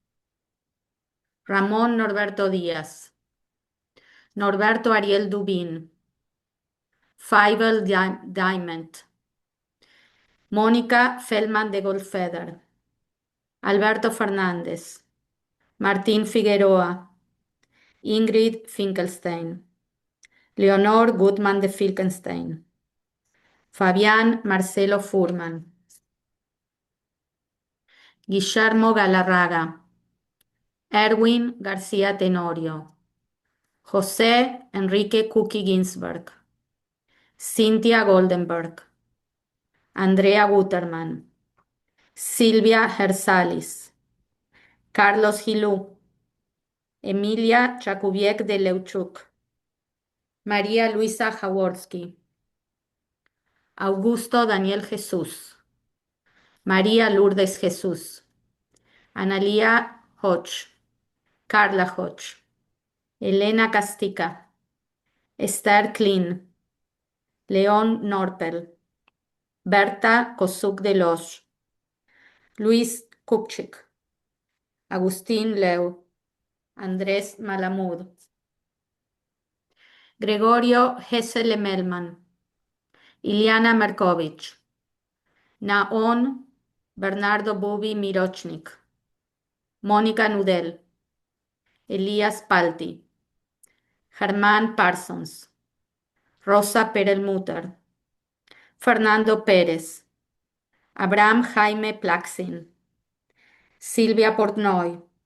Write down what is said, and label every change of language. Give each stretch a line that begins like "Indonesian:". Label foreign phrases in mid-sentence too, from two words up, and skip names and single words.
Spanish: Ramón Norberto Díaz, Norberto Ariel Dubín, Feivel Diamond, Mónica Feldman de Goldfeder, Alberto Fernández, Martín Figueroa, Ingrid Finkelstein, Leonor Gutmann de Finkelstein, Fabián Marcelo Furman, Guillermo Galarraga, Erwin García Tenorio, José Enrique Cookie Ginsberg, Cynthia Goldenberg, Andrea Guterman, Silvia Hersalis, Carlos Gilú, Emilia Chakubiek de Leuchuk, María Luisa Jaworski, Augusto Daniel Jesús, María Lourdes Jesús, Analía Hodge, Carla Hodge, Elena Castica, Esther Klein, León Norpel, Berta Kosuk de Los, Luis Kupchik, Agustín Leu, Andrés Malamud, Gregorio Hessele Melman, Iliana Merkovich, Naon Bernardo Bubi Mirochnik, Mónica Nudel, Elías Palti, Germán Parsons, Rosa Perelmutter, Fernando Pérez, Abraham Jaime Plaxin, Silvia Portnoy,